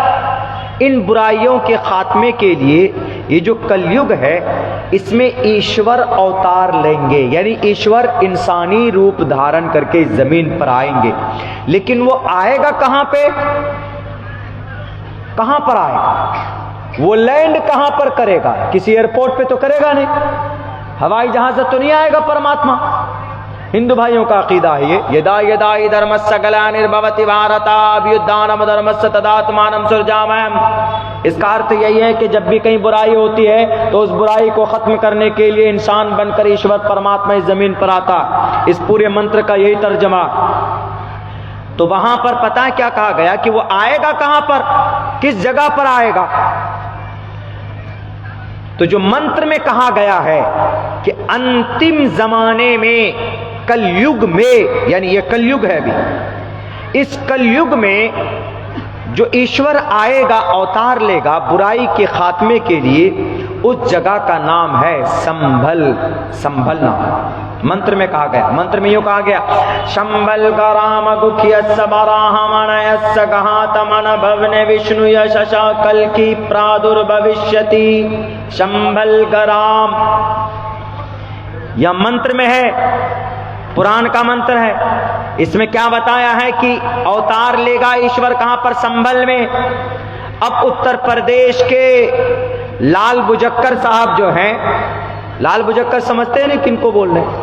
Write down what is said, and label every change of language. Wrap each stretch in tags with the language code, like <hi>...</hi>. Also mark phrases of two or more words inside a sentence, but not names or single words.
<ur>ان برائیوں کے خاتمے کے لیے یہ جو کلیگ ہے، اس میں ایشور اوتار لیں گے، یعنی ایشور انسانی روپ دھارن کر کے اس زمین پر آئیں گے۔ لیکن وہ آئے گا کہاں پہ؟ کہاں پر آئے گا؟ وہ لینڈ کہاں پر کرے گا؟ کسی ایئرپورٹ پہ تو کرے گا نہیں، ہوائی جہاز سے تو نہیں آئے گا پرماتما۔ ہندو بھائیوں کا عقیدہ ہے یہ،</ur> <sa>यदा यदा धर्मस्य ग्लानिर्भवति भारत अभ्युत्थानम् धर्मस्य तदात्मानं सृजाम्यहम्.</sa> <ur>اس کا ارتھ یہی ہے کہ جب بھی کہیں برائی ہوتی ہے تو اس برائی کو ختم کرنے کے لیے انسان بن کر ایشور پرماتما اس زمین پر آتا۔ اس پورے منتر کا یہی ترجمہ۔ تو وہاں پر پتہ ہے کیا کہا گیا کہ وہ آئے گا کہاں پر، کس جگہ پر آئے گا؟ تو جو منتر میں کہا گیا ہے کہ انتم زمانے میں، کل یگ میں، یعنی یہ کل یگ ہے ابھی، اس کل یگ میں جو ایشور آئے گا، اوتار لے گا برائی کے خاتمے کے لیے، اس جگہ کا نام ہے سنبھل۔ سنبھل نام منتر میں کہا گیا۔ منتر میں یوں کہا گیا،</ur> <sa>शम्भल ग्राम मुख्यस्य ब्राह्मणस्य महात्मनः भवने विष्णु यशसः कल की प्रादुर्भविष्यति.</sa> <ur>شمبل گرام یا منتر میں ہے، پران کا منتر ہے۔ اس میں کیا بتایا ہے کہ اوتار لے گا ایشور کہاں پر؟ سنبھل میں۔ اب اتر پردیش کے لال بجکر صاحب جو ہیں، لال بجکر سمجھتے ہیں کن کو بول رہے ہیں؟</ur>